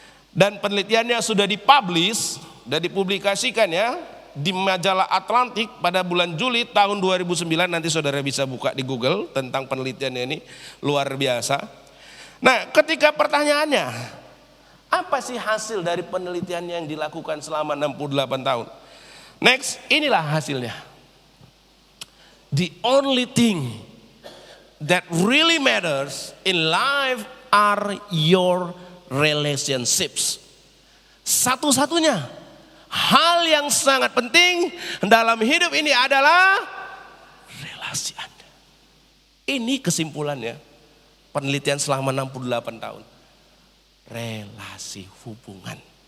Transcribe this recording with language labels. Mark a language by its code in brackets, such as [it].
[id] Dan penelitiannya sudah dipublish dan dipublikasikan ya di majalah Atlantik pada bulan Juli tahun 2009. Nanti saudara bisa buka di Google tentang penelitiannya ini, luar biasa. Nah ketika pertanyaannya, Apa sih hasil dari penelitian yang dilakukan selama 68 tahun? Next, inilah hasilnya. [en] The only thing that really matters in life are your relationships. [id] Satu-satunya hal yang sangat penting dalam hidup ini adalah relasi Anda. Ini kesimpulannya penelitian selama 68 tahun. Relasi hubungan.